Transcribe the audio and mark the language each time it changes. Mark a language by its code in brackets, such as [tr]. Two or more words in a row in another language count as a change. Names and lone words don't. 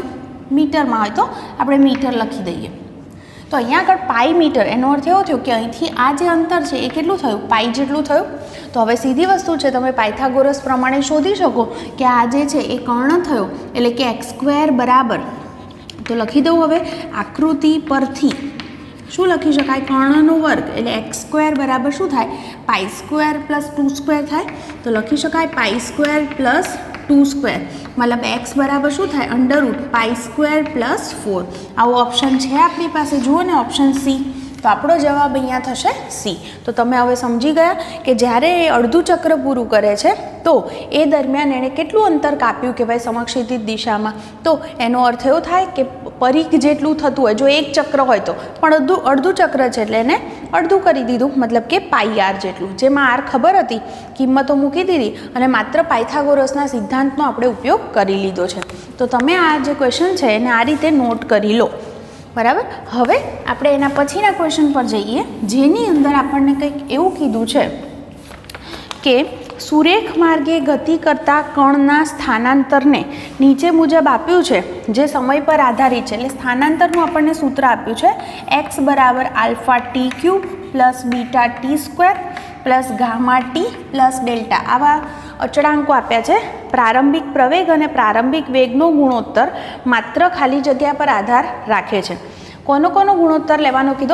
[gu] મીટરમાં હોય તો આપણે મીટર લખી દઈએ। તો અહીંયા આગળ પાઈ મીટર એનો અર્થ એવો થયો કે અહીંથી આ જે અંતર છે એ કેટલું થયું, પાઈ જેટલું થયું। તો હવે સીધી વસ્તુ છે, તમે પાયથાગોરસ પ્રમાણે શોધી શકો કે આ જે છે એ કર્ણ થયો એટલે કે x² બરાબર, તો લખી દઉં હવે આકૃતિ પરથી શું લખી શકાય, કર્ણનો વર્ગ એટલે x² બરાબર શું થાય, π² + 2² થાય। તો લખી શકાય π² + 2² મતલબ x બરાબર શું થાય, √π² + 4। આવો ઑપ્શન છે આપણી પાસે, જુઓ ને [en] option C. [gu] તો આપણો જવાબ અહીંયા થશે સી। તો તમે હવે સમજી ગયા કે જ્યારે એ અર્ધું ચક્ર પૂરું કરે છે તો એ દરમિયાન એણે કેટલું અંતર કાપ્યું કહેવાય સમક્ષિતિજ દિશામાં। તો એનો અર્થ એવો થાય કે પરિઘ જેટલું થતું હોય, જો એક ચક્ર હોય તો પણ અર્ધું ચક્ર છે એટલે એને અર્ધું કરી દીધું, મતલબ કે πr જેટલું, જેમાં r ખબર હતી, કિંમતો મૂકી દીધી અને માત્ર પાયથાગોરસના સિદ્ધાંતનો આપણે ઉપયોગ કરી લીધો છે। તો તમે આ જે ક્વેશ્ચન છે એને આ રીતે નોટ કરી લો, બરાબર। હવે આપણે એના પછીના ક્વેશ્ચન પર જઈએ, જેની અંદર આપણને કંઈક એવું કીધું છે કે સુરેખ માર્ગે ગતિ કરતા કણના સ્થાનાંતરને નીચે મુજબ આપ્યું છે, જે સમય પર આધારિત છે। એટલે સ્થાનાંતરનું આપણને સૂત્ર આપ્યું છે x = α t³ + β t² [en] plus gamma t plus delta [gu] આવા અચળાંકો આપ્યા છે. પ્રારંભિક પ્રવેગ અને પ્રારંભિક વેગનો ગુણોત્તર માત્ર ખાલી જગ્યા પર આધાર રાખે છે. કોનો ગુણોત્તર લેવાનો કીધો?